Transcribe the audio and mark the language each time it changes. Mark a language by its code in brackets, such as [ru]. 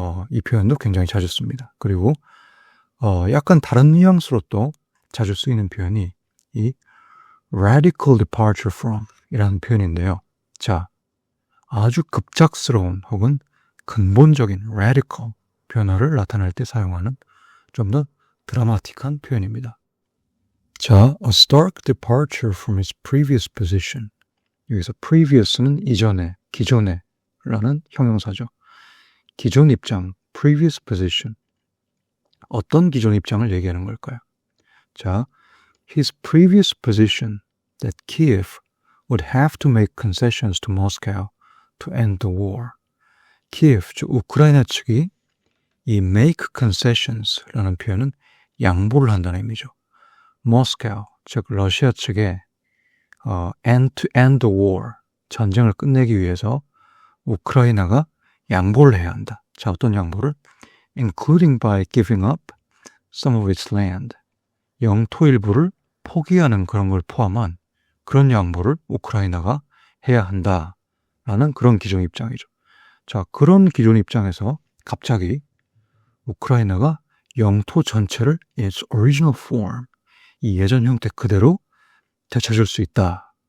[ko] 이 표현도 굉장히 자주 씁니다. 그리고 약간 다른 뉘앙스로 또 자주 쓰이는 표현이 이 [en] radical departure from [ko] 이라는 표현인데요. 자, 아주 급작스러운 혹은 근본적인 radical 변화를 나타낼 때 사용하는 좀 더 드라마틱한 표현입니다. [en] 자, a stark departure from his previous position. [ko] 여기서 previous는 이전에, 기존에 라는 형용사죠. 기존 입장, [en] previous position. [ko] 어떤 기존 입장을 얘기하는 걸까요? [en] 자, his previous position that Kiev would have to make concessions to Moscow to end the war. [ko] Kiev, 즉 우크라이나 측이 이 [en] make concessions [ko] 라는 표현은 양보를 한다는 의미죠. Moscow, 즉 러시아 측에 [en] end to end the war, [ko] 전쟁을 끝내기 위해서 우크라이나가 양보를 해야 한다. 자, 어떤 양보를? [en] Including by giving up some of its land. [ko] 영토 일부를 포기하는 그런 걸 포함한 그런 양보를 우크라이나가 해야 한다라는 그런 기존 입장이죠. 자, 그런 기존 입장에서 갑자기 우크라이나가 영토 전체를 [en] its original form, [ko] 이 예전 형태 그대로 되찾을 수 있다.